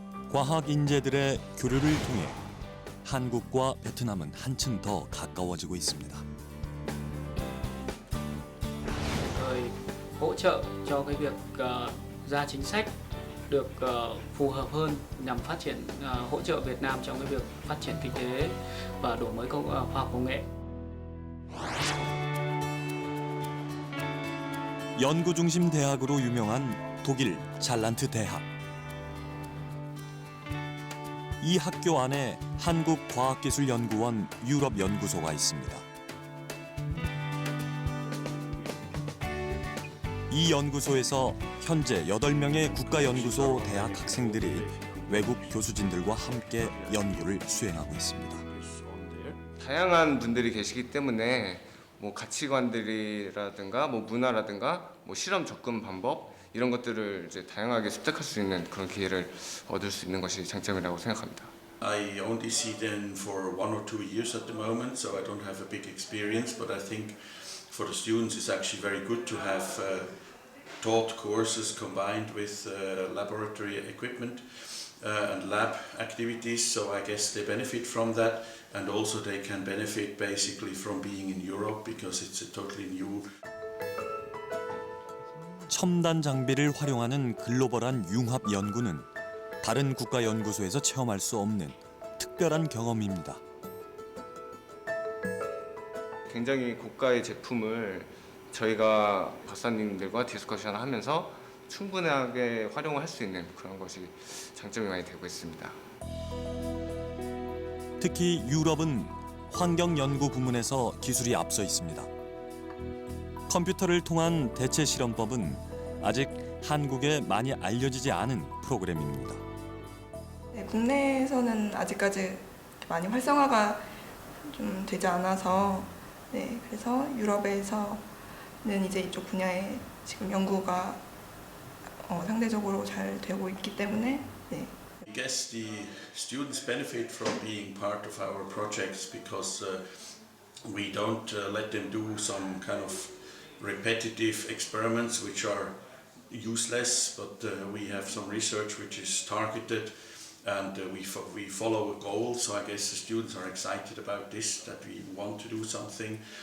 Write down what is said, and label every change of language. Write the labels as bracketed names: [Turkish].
[Korean] 과학 인재들의 교류를 통해 한국과 베트남은 한층 더 가까워지고 있습니다. [Vietnamese] Rồi hỗ trợ cho cái việc ra chính sách được phù hợp hơn nhằm phát triển hỗ trợ Việt Nam trong cái việc phát triển kinh tế và đổi mới khoa học công nghệ. [Korean] 연구 중심 대학으로 유명한 독일 잘란트 대학. 이 학교 안에 한국과학기술연구원 유럽연구소가 있습니다. 이 연구소에서 현재 8명의 국가연구소 대학 학생들이 외국 교수진들과 함께 연구를 수행하고 있습니다. 다양한 분들이 계시기 때문에 뭐 가치관들이라든가 뭐 문화라든가 뭐 실험 접근 방법 이런 것들을 이제 다양하게 습득할 수 있는 그런 기회를 얻을 수 있는 것이 장점이라고 생각합니다. [English] I only see them for 1 or 2 years at the moment, so I don't have a big experience, but I think for the students it's actually very good to have taught courses combined with laboratory equipment and lab activities, so I guess they benefit from that, and also they can benefit basically from being in Europe because it's a totally new. [Korean] 첨단 장비를 활용하는 글로벌한 융합 연구는 다른 국가 연구소에서 체험할 수 없는 특별한 경험입니다. 굉장히 고가의 제품을 저희가 박사님들과 디스커션을 하면서 충분하게 활용을 할 수 있는 그런 것이 장점이 많이 되고 있습니다. 특히 유럽은 환경 연구 부문에서 기술이 앞서 있습니다. 컴퓨터를 통한 대체 실험법은 아직 한국에 많이 알려지지 않은 프로그램입니다. 네, 국내에서는 아직까지 많이 활성화가 좀 되지 않아서 네, 그래서 유럽에서는 이제 이쪽 분야에 지금 연구가 상대적으로 잘 되고 있기 때문에 네. [English] I guess the students benefit from being part of our projects because we don't let them do some kind of repetitive experiments which are useless, but we have some research which is targeted and we follow a goal, so I guess the students are excited about this, that we want to do something.